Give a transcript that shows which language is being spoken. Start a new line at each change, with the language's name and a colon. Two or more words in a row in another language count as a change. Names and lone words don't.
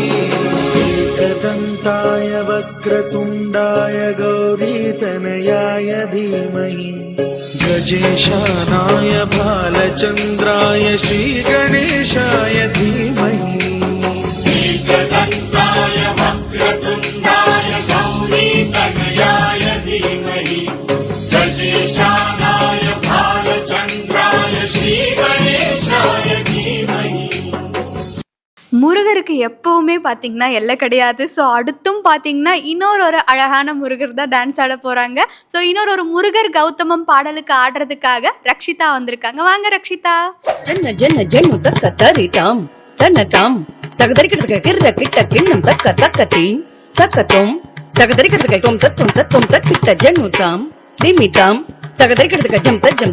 Sanskrit: एकदन्ताय वक्रतुण्डाय गौरीतनयाय धीमहि गजेशानाय भालचन्द्राय श्रीगणेशाय धीमहि एकदन्ताय वक्रतुण्डाय गौरीतनयाय धीमहि गजेशानाय भालचन्द्राय श्रीगणेशाय धीमहि.
Tamil: முருகருக்கு எப்பவுமே பார்த்தீங்கன்னா எல்லை கிடையாது. ஸோ அடுத்தும் பார்த்தீங்கன்னா இன்னொரு அழகான முருகர் தான் டான்ஸ் ஆட போகிறாங்க. ஸோ இன்னொரு முருகர் கௌதமம் பாடலுக்கு ஆடுறதுக்காக ரக்ஷிதா வந்திருக்காங்க. வாங்க ரக்ஷிதா. ஜன்ன ஜன்ன ஜன்னு தக்க தரிதாம் தன்னதாம் தகதரிக்கிறதுக்கு கிர்ர கிட்ட கிண்ணம் தக்க தக்கத்தீம் தக்கத்தோம் தகதரிக்கிறதுக்கு தொம் தத்தும் தத்தும் தக்கிட்ட ஜன்னுதாம் திமிதாம் தகதரிக்கிறதுக்கு ஜம் தஜம்